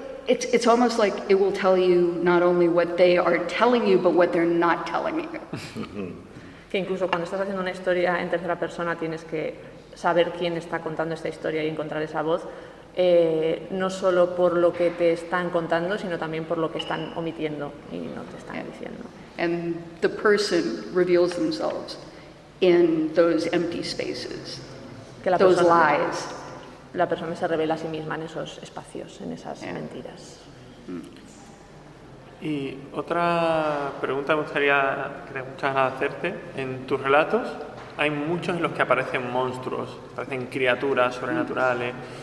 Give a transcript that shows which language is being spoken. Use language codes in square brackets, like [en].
[en] It's almost like it will tell you not only what they are telling you, but what they're not telling you. [es] Que incluso cuando estás haciendo una historia en tercera persona tienes que saber quién está contando esta historia y encontrar esa voz, no solo por lo que te están contando, sino también por lo que están omitiendo y no te están diciendo. [en] And the person reveals themselves in those empty spaces, those lies. [es] La persona se revela a sí misma en esos espacios, en esas mentiras. Y otra pregunta me gustaría, que tengo muchas ganas de hacerte. En tus relatos hay muchos en los que aparecen monstruos, aparecen criaturas sobrenaturales.